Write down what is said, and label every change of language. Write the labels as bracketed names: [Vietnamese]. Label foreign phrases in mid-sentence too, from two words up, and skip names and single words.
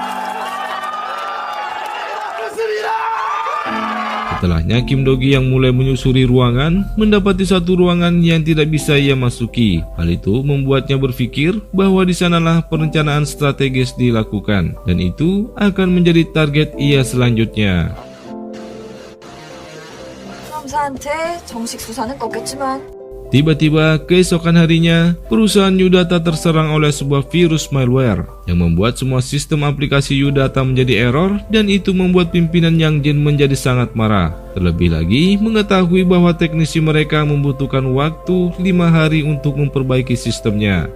[Indonesian] Setelahnya Kim Do-gi yang mulai menyusuri ruangan mendapati satu ruangan yang tidak bisa ia masuki. Hal itu membuatnya berpikir bahwa di sanalah perencanaan strategis dilakukan dan itu akan menjadi target ia selanjutnya. [Korean] 검사한테 정식 수사는 꺾였지만 [Indonesian] Tiba-tiba keesokan harinya, perusahaan Yudata terserang oleh sebuah virus malware yang membuat semua sistem aplikasi Yudata menjadi error dan itu membuat pimpinan Yang Jin menjadi sangat marah. Terlebih lagi mengetahui bahwa teknisi mereka membutuhkan waktu 5 hari untuk memperbaiki sistemnya.